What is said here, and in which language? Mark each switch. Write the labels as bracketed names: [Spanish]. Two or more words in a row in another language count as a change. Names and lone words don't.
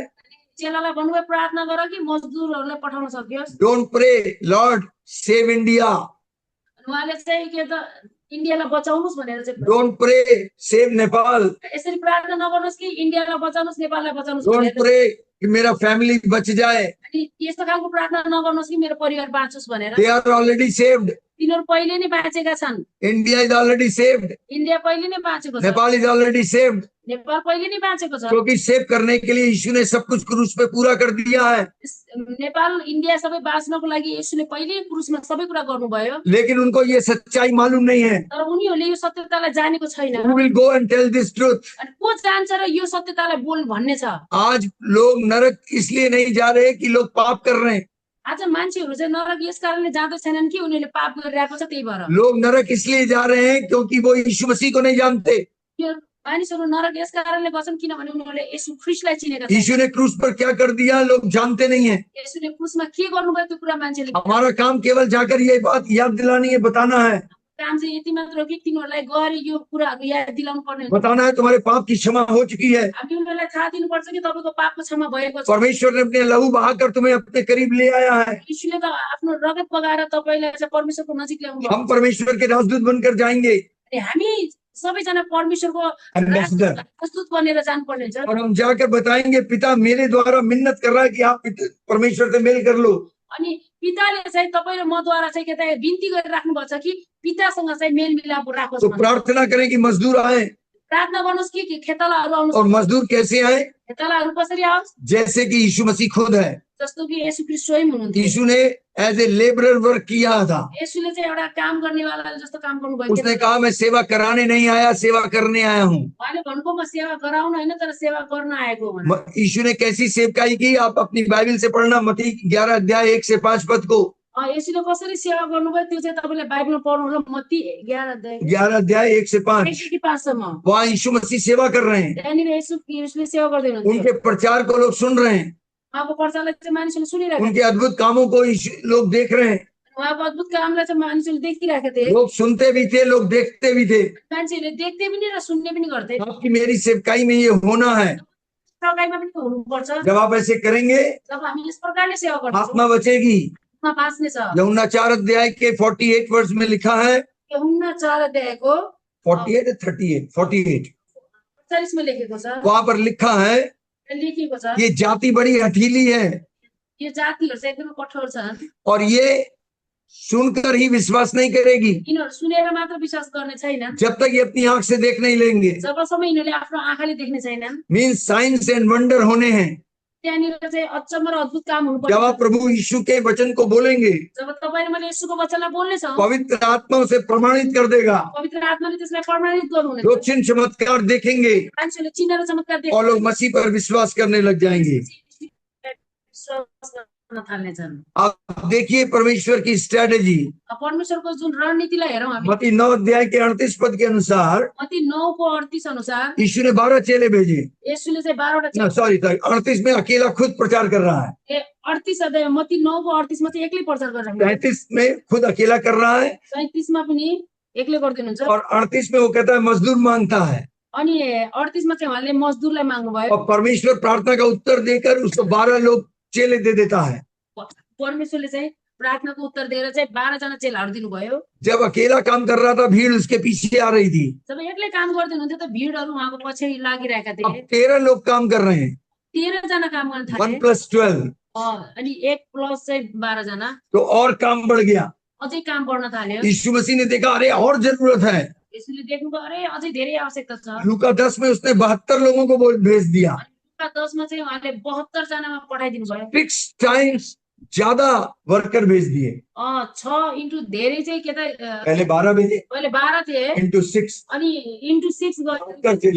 [Nepali] चेलालाई भन्नुभयो प्रार्थना गर कि मजदुरहरूलाई पठाउन सकियोस् [English] Don't pray Lord save India, [Nepali] अनि उहाँले चाहिँ के त इन्डियालाई बचाउनुस् भनेर चाहिँ [English] Don't pray save Nepal, [Nepali] यसरी प्रार्थना नगर्नुहोस् कि इन्डियालाई बचाउनुहोस् नेपाललाई बचाउनुहोस् [English] डोंट [Nepali] भनेर [Hindi] प्रे कि मेरा फैमिली बच जाए। [Nepali] अनि यस्तो खालको प्रार्थना नगर्नुहोस् कि मेरो परिवार बाँचोस् भनेर [English] They are already saved, [Nepali] तिनीहरू पहिले नै बाँचेका छन् [English] India is already saved, [Nepali] इन्डिया पहिले नै बाँचेको छ [English] Nepal is already saved, [Nepali] नेपाल पहिले नै बाँचेको छ [Hindi] क्योंकि सेव करने के लिए यीशु ने सब कुछ क्रूस पे पूरा कर दिया है। [Nepali] नेपाल इन्डिया सबै बाँच्नको लागि यसुले पहिले क्रुसमा सबै कुरा गर्नुभयो [Hindi] लेकिन उनको ये सच्चाई मालूम नहीं है। [Nepali] तर उनीहरूले यो सत्यतालाई जानेको छैन [English] Who will go and tell this truth? [Nepali] अनि को जान्छ र यो सत्यतालाई बोल भन्ने छ [Hindi] आज लोग नरक इसलिए नहीं जा रहे कि लोग पाप कर रहे हैं, [Nepali] आज मान्छेहरू चाहिँ नरक यस कारणले जाँदै छैनन् कि उनीहरूले पाप गरिरहेको छ त्यही भएर [Hindi] लोग नरक इसलिए जा रहे हैं क्योंकि वो यीशु मसीह को नहीं जानते। [Nepali] यो मानिसहरू नरक यस कारणले गर्छन् किनभने उनीहरूले येशू ख्रीष्टलाई चिनेका छन् [Hindi] यीशु ने क्रूस पर क्या कर दिया लोग जानते नहीं है। [Nepali] येशूले क्रुसमा के गर्नुभयो त्यो कुरा मान्छेले [Hindi] हमारा काम केवल जाकर ये बात याद दिलानी है, बताना है [Nepali] काम चाहिँ यति मात्र हो कि तिनीहरूलाई गएर यो कुराहरू याद दिलाउनु पर्ने हुन्छ। [Hindi] बताना है तुम्हारे पाप की क्षमा हो चुकी है। [Nepali] हामी उनीहरूलाई थाहा दिनुपर्छ कि तपाईँको पापको क्षमा भएको छ। [Hindi] परमेश्वर ने अपने लहू बहाकर तुम्हें अपने करीब ले आया है। [Nepali] यीशुले त आफ्नो रगत बगाएर तपाईँलाई चाहिँ परमेश्वरको नजिक ल्याउनु भयो। [Hindi] हम परमेश्वर के राजदूत बनकर जाएंगे, [Nepali] अनि हामी सबैजना परमेश्वरको एम्बेसडर। प्रस्तुत बनेर जानुपर्ने हुन्छ। [Hindi] और हम जाकर बताएंगे पिता मेरे द्वारा मिन्नत कर रहा है कि आप परमेश्वर से मेल कर लो। [Nepali] अनि पिताले चाहिँ तपाईँ र मद्वारा चाहिँ के त बिन्ती गरिराख्नु भएको छ कि पितासँग चाहिँ मेलमिलाप राखोस् [Hindi] तो [Nepali] भनेर। [Hindi] प्रार्थना करें कि मजदूर आए। [Nepali] प्रार्थना गर्नुहोस् कि खेतालाहरू [Hindi] और [Nepali] आउनुहोस्। [Hindi] मजदूर कैसे आए? [Nepali] खेतालाहरू कसरी आओस्? [Hindi] जैसे कि यीशु मसीह खुद है। [Nepali] जस्तो कि येशू ख्रीष्ट स्वयं हुनुहुन्थ्यो। [Hindi] यीशु ने [English] as a labourer work [Hindi] किया था। [Nepali] येशूले चाहिँ एउटा काम गर्नेवाला जस्तो काम गर्नुभएको [Hindi] उसने [Nepali] थियो। [Hindi] कहा मैं सेवा कराने नहीं आया, सेवा करने आया हूँ। [Nepali] उहाँले भन्नुभयो म सेवा गराउन होइन तर सेवा गर्न आएको हो भनेर। [Hindi] यीशु ने कैसी सेवकाई की? आप अपनी बाइबल से पढ़ना, मत्ती 11 अध्याय 1 से 5 पद को। [Nepali] येशूले कसरी सेवा गर्नुभयो त्यो चाहिँ तपाईँले बाइबलमा पढ्नु होला। [Hindi] मत्ती 11 11 अध्याय 1 से 5। [Nepali] 1 सम्म [Hindi] वहाँ यीशु मसीह सेवा कर रहे हैं। [Nepali] त्यहाँनिर येशूले सेवा गर्दै हुनुहुन्थ्यो। [Hindi] उनके प्रचार को लोग सुन रहे हैं, [Nepali] उहाँको प्रचारलाई चाहिँ मानिसहरूले सुनिरहेका [Hindi] उनके अद्भुत कामों को लोग देख रहे हैं। [Nepali] थिए। उहाँको अद्भुत कामलाई चाहिँ मानिसहरूले देखिरहेका थिए। [Hindi] लोग सुनते भी थे, लोग देखते भी थे। [Nepali] मान्छेहरूले देख्दै पनि र सुन्ने पनि गर्थे। [Hindi] आपकी मेरी सेवकाई में ये होना है। [Nepali] सेवाकाईमा पनि हुनुपर्छ। [Hindi] जब आप ऐसे करेंगे [Nepali] जब हामी यस प्रकारले सेवा गर्छौँ [Hindi] आत्मा बचेगी। [Nepali] आत्मा बाँच्ने छ। [Hindi] यूहन्ना 4 अध्याय के 48 वर्ष में लिखा है, [Nepali] यूहन्ना 4 अध्यायको 48 या 38 48 48 मा लेखेको छ। [Hindi] वहां पर लिखा है [Nepali] लेखिएको छ [Hindi] ये जाति बड़ी हठीली है [Nepali] यो जातिहरू चाहिँ एकदमै कठोर छन्। [Hindi] और ये सुनकर ही विश्वास नहीं करेगी [Nepali] यिनीहरू सुनेर मात्र विश्वास गर्ने छैनन्। [Hindi] जब तक ये अपनी आंख से देख नहीं लेंगे। [Nepali] जबसम्म यिनीहरूले आफ्नो आँखाले देख्ने छैनन्। [English] means signs and wonder [Hindi] होने हैं। [Nepali] त्यहाँनिर चाहिँ अचम्म र अद्भुत काम [Hindi] जब [Nepali] हुनुपर्छ। [Hindi] आप प्रभु यीशु के वचन को बोलेंगे, [Nepali] जब तपाईँले मैले येशूको वचनलाई बोल्नेछौँ [Hindi] पवित्र आत्मा उसे प्रमाणित कर देगा। [Nepali] पवित्र आत्माले त्यसलाई प्रमाणित गर्नुहुनेछ। [Hindi] लोग चिन्ह चमत्कार देखेंगे [Nepali] मान्छेले चिनेर चमत्कार [Hindi] और लोग मसीह पर विश्वास करने लग जाएंगे। [Nepali] विश्वास गर्न थाल्नेछन्। [Hindi] आप देखिए परमेश्वर की स्ट्रेटेजी। [Nepali] परमेश्वरको जुन रणनीतिलाई हेरौँ हामी। [Hindi] मत्ती 9 अध्याय के 38 पद के अनुसार [Nepali] मत्ती 9:38 अनुसार [Hindi] यीशु ने 12 चेले भेजे। [Nepali] येशूले चाहिँ 12वटा [Hindi] सॉरी 38 में अकेला खुद प्रचार कर रहा है। [Nepali] 38 अध्याय मत्ती 9:38 मा चाहिँ एक्लै प्रचार गरिरहेको [Hindi] 33 में खुद अकेला कर रहा है [Nepali] 37 मा पनि एक्लै गरिदिनुहुन्छ। [Hindi] और 38 में वो कहता है मजदूर मांगता है। [Nepali] अनि 38 मा चाहिँ उहाँले मजदुरलाई माग्नु भयो। [Hindi] और परमेश्वर प्रार्थना का उत्तर देकर उसको 12 लोग चेले दे देता है। [Nepali] परमेश्वरले चाहिँ प्रार्थनाको उत्तर दिएर चाहिँ 12 जना चेलाहरू दिनुभयो। [Hindi] जब अकेला काम कर रहा था भीड़ उसके पीछे आ रही थी। [Nepali] जब एक्लै काम गर्दै हुनुहुन्थ्यो त भिडहरू उहाँको पछि लागिरहेका [Hindi] अब [Nepali] थिए। [Hindi] 13 लोग काम कर रहे हैं। [Nepali] 13 जना काम गर्न [Hindi] 1 [Nepali] थाले। [Hindi] + 12 [Nepali] अनि 1 प्लस चाहिँ 12 जना [Hindi] तो और काम बढ़ गया। [Nepali] अझै काम बढ्न थाल्यो। [Hindi] यीशु मसीह ने देखा अरे और जरूरत है। [Nepali] यसले देख्नुभयो अरे अझै धेरै आवश्यकता छ। [Hindi] लूका 10 में उसने 72 लोगों को भेज दिया। [Nepali] लुका 10 मा चाहिँ उहाँले 72 जनामा पठाइदिनु भयो। [Hindi] 6 टाइम्स ज्यादा वर्कर भेज दिए। [Nepali] 6 इन्टु धेरै चाहिँ के त [Hindi] पहले 12 भेजे [Nepali] पहिले 12 थिए [Hindi] इंटू 6 [Nepali] अनि इन्टु 6 [Hindi] 72 चेले।